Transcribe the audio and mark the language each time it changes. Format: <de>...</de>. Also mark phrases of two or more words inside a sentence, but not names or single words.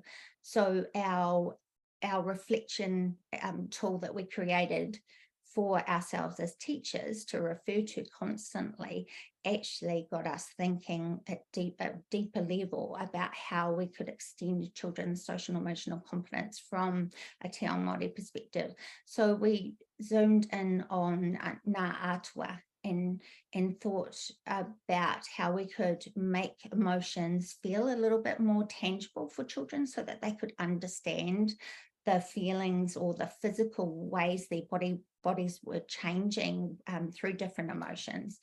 <en>So our reflection tool that we created for ourselves as teachers to refer to constantly actually got us thinking at a deeper level about how we could extend children's social and emotional competence from a</en> <mi>Te Ao Māori</mi> <en>perspective. So we zoomed in on</en> <mi>ngā atua</mi> <en>and thought about how we could make emotions feel a little bit more tangible for children, so that they could understand the feelings or the physical ways their bodies were changing through different emotions.</en>